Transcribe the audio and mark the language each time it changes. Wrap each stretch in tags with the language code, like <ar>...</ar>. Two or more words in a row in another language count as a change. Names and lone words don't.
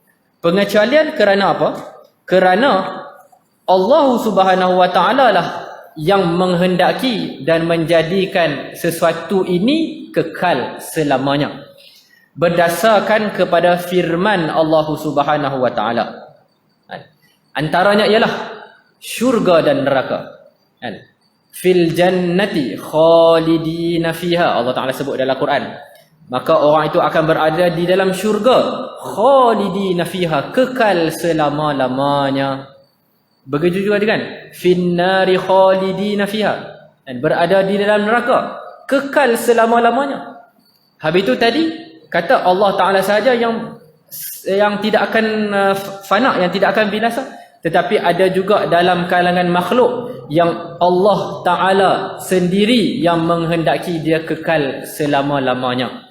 <ms>Pengecualian kerana apa? Kerana Allah</ms> <ar>سبحانه وتعالى</ar> <ms>lah yang menghendaki dan menjadikan sesuatu ini kekal selamanya. Berdasarkan kepada firman Allah</ms> <ar>سبحانه وتعالى.</ar> <ms>Antaranya ialah syurga dan neraka.</ms> <ar>في الجنة خالدين فيها,</ar> <ms>Allah Taala sebut dalam Quran. Maka orang itu akan berada di dalam syurga,</ms> <ar>خالدين فيها,</ar> <ms>kekal selama-lamanya. Begitu juga dengan</ms> <ar>في النار خالدين فيها,</ar> <ms>dan berada di dalam neraka, kekal selama-lamanya. Habis itu tadi kata Allah Ta'ala sahaja yang tidak akan fana, yang tidak akan binasa. Tetapi ada juga dalam kalangan makhluk yang Allah Ta'ala sendiri yang menghendaki dia kekal selama-lamanya.</ms>